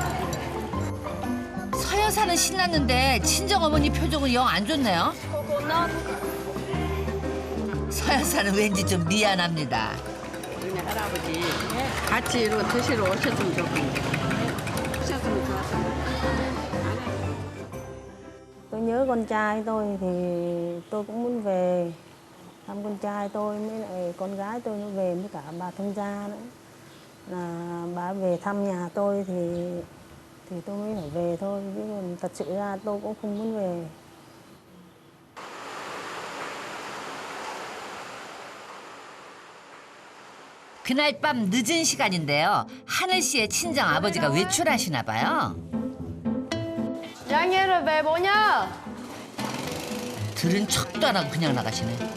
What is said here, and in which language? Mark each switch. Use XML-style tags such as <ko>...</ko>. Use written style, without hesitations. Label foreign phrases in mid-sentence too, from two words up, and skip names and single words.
<ko>서여사는 신났는데 친정어머니 표정은 영 안 좋네요. 코코넛. 서여사는 왠지 좀 미안합니다. 우리 할아버지 같이 이러고 드시러 오셨으면 좋겠는데. 오셨으면 좋았어요.</ko> <vi>Tôi nhớ con trai tôi thì tôi cũng muốn về thăm con trai tôi với lại con gái tôi nó về với cả bà thông gia nữa. Là bà về thăm nhà tôi thì tôi mới phải về thôi. Chứ còn thật sự ra tôi cũng không muốn về.</vi> <ko>그날 밤 늦은 시간인데요. 하늘 씨의 친정 아버지가 외출하시나 봐요. 양해를 왜 뭐냐? 들은 척도 안 하고 그냥 나가시네.</ko>